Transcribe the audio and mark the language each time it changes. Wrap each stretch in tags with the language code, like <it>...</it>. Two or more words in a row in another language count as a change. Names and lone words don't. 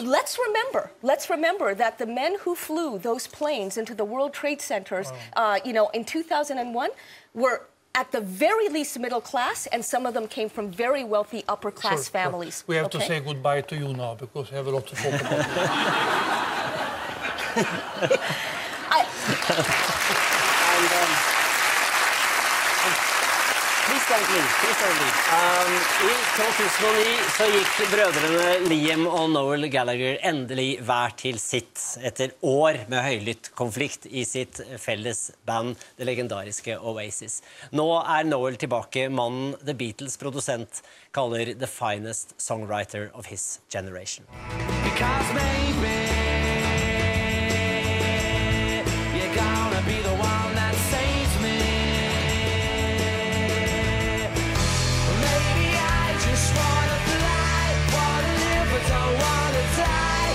<en>Let's remember that the men who flew those planes into the World Trade Centers, you know, in 2001 were at the very least middle class, and some of them came from very wealthy upper class families. We have to say goodbye to you now, because we have a lot to talk about. Please don't leave.</en> <no>I 2009 så gikk brødrene Liam og Noel Gallagher endelig hver til sitt etter år med høylytt konflikt i sitt felles band, det legendariske Oasis. Nå Noel tilbake, mannen The Beatles produsent kaller</no> <en>the finest songwriter of his generation. Because maybe you're gonna be the one that saves me. Maybe I just wanna fly, wanna live but don't wanna die.</en>